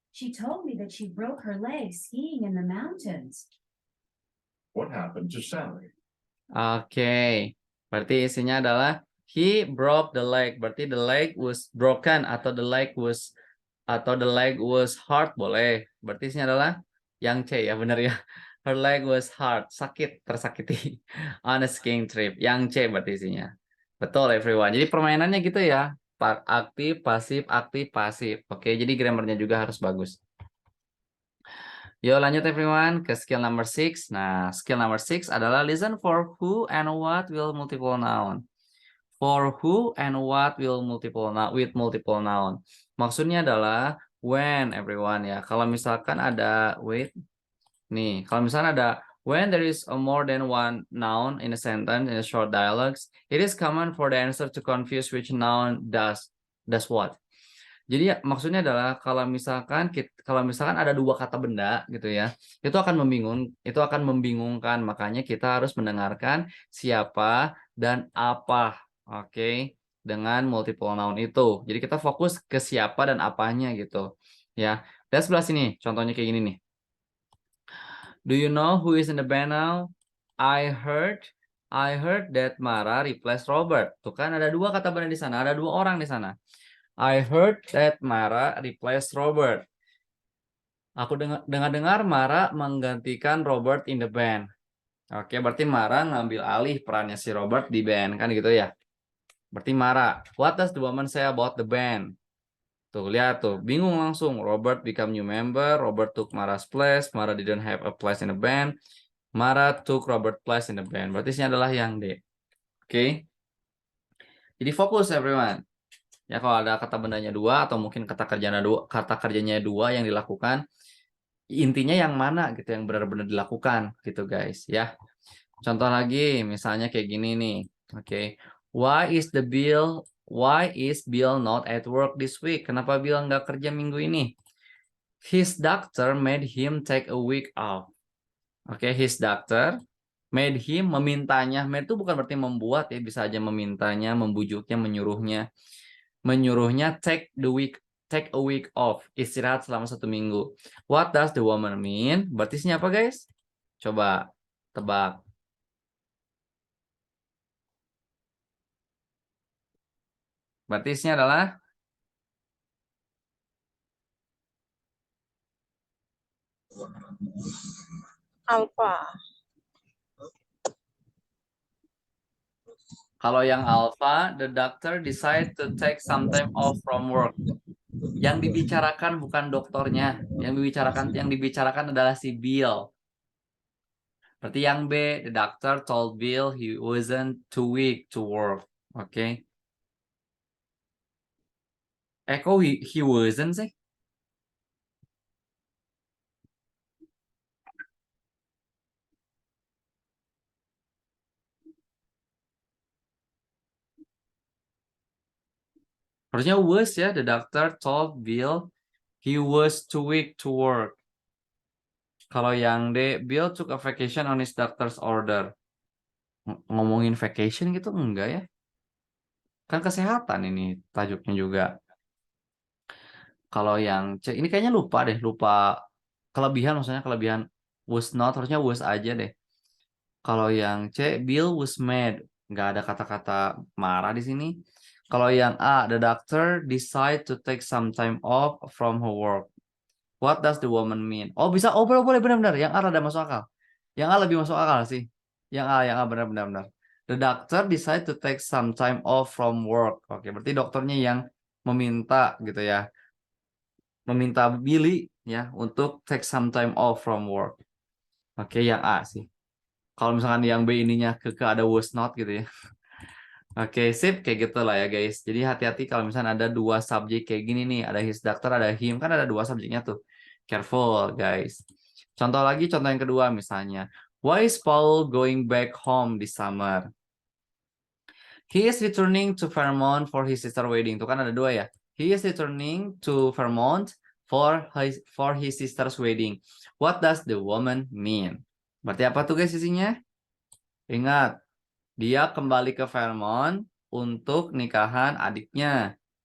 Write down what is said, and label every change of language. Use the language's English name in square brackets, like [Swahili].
[English] She told me that she broke her leg skiing in the mountains. What happened to Sally? [Indonesian] Oke, berarti isinya adalah [English] he broke the leg. [Indonesian] Berarti [English] the leg was broken [Indonesian] atau [English] the leg was hurt [Indonesian] boleh. Berarti isinya adalah yang C ya, benar ya. [English] Her leg was hurt, [Indonesian] sakit, tersakiti [English] on a skiing trip. [Indonesian] Yang C berarti isinya. Betul everyone. Jadi permainannya gitu ya. Aktif, pasif. Oke, jadi grammarnya juga harus bagus. Yuk lanjut everyone ke skill number 6. Nah, skill number 6 adalah [English] listen for who and what will multiple noun. For who and what will with multiple noun. [Indonesian] Maksudnya adalah when everyone ya. Kalau misalkan ada kalau misalkan ada [English] when there is a more than one noun in a sentence in a short dialogues, it is common for the answer to confuse which noun does what. [Indonesian] Jadi ya, maksudnya adalah kalau misalkan ada dua kata benda gitu ya, itu akan membingungkan, makanya kita harus mendengarkan siapa dan apa, oke, dengan multiple noun itu. Jadi kita fokus ke siapa dan apanya gitu, ya. Lihat sebelah sini, contohnya kayak gini nih. [English] Do you know who is in the band now? I heard that Mara replaced Robert. [Indonesian] Tuh kan ada dua kata benda di sana, ada dua orang di sana. [English] I heard that Mara replaced Robert. [Indonesian] Aku dengar Mara menggantikan Robert [English] in the band. [Indonesian] Oke, berarti Mara ngambil alih perannya si Robert di band, kan gitu ya. Berarti Mara. [English] What does the woman say about the band? [Indonesian] Tuh, lihat tuh. Bingung langsung. [English] Robert become new member. Robert took Mara's place. Mara didn't have a place in the band. Mara took Robert place in the band. [Indonesian] Berarti ini adalah yang D. Oke. Jadi fokus everyone. Ya kalau ada kata bendanya dua atau mungkin kata kerjanya dua yang dilakukan, intinya yang mana gitu yang benar-benar dilakukan gitu guys ya. Contoh lagi misalnya kayak gini nih. Oke. [English] Why is Bill not at work this week? [Indonesian] Kenapa Bill nggak kerja minggu ini? [English] His doctor made him take a week off. Oke, his doctor made him, memintanya. [Indonesian] Made itu bukan berarti membuat ya, bisa aja memintanya, membujuknya, menyuruhnya [English] take a week off, [Indonesian] istirahat selama 1 minggu. [English] What does the woman mean? [Indonesian] Berarti ini apa guys? Coba tebak. Berarti isinya adalah [English] Alpha. [Indonesian] kalau yang alpha, [English] the doctor decide to take some time off from work. [Indonesian] Yang dibicarakan bukan dokternya, yang dibicarakan adalah si Bill. Berarti yang B, [English] the doctor told Bill he wasn't too weak to work. Oke. [Indonesian] Kok he wasn't sih? Harusnya was ya, [English] the doctor told Bill he was too weak to work. [Indonesian] Kalau yang D, [English] Bill took a vacation on his doctor's order. [Indonesian] Ngomongin vacation gitu enggak ya? Kan kesehatan ini tajuknya juga. Kalau yang C, ini kayaknya lupa kelebihan, maksudnya kelebihan was not, harusnya was aja deh. Kalau yang C, [English] Bill was mad, [Indonesian] nggak ada kata-kata marah di sini. Kalau yang A, [English] the doctor decide to take some time off from her work. What does the woman mean? [Indonesian] Oh bisa, oh boleh benar-benar. Yang A rada masuk akal. Yang A lebih masuk akal sih. Yang A benar-benar. [English] The doctor decide to take some time off from work. [Indonesian] Oke, berarti dokternya yang meminta gitu ya. Meminta Billy ya untuk [English] take some time off from work. [Indonesian] Oke, yang A sih. Kalau misalkan yang B ininya ke ada was not gitu ya. Oke, sip kayak gitu lah ya guys. Jadi hati-hati kalau misalnya ada dua subjek kayak gini nih, ada his doctor, ada him, kan ada dua subjeknya tuh. [English] Careful guys. Contoh yang kedua misalnya, why is Paul going back home this summer? He is returning to Vermont for his sister wedding. [Indonesian] Tuh kan ada dua ya. [English] He is returning to Vermont for his sister's wedding. What does the woman mean? [Indonesian] Berarti apa tuh guys isinya? Ingat, dia kembali ke Vermont untuk nikahan adiknya.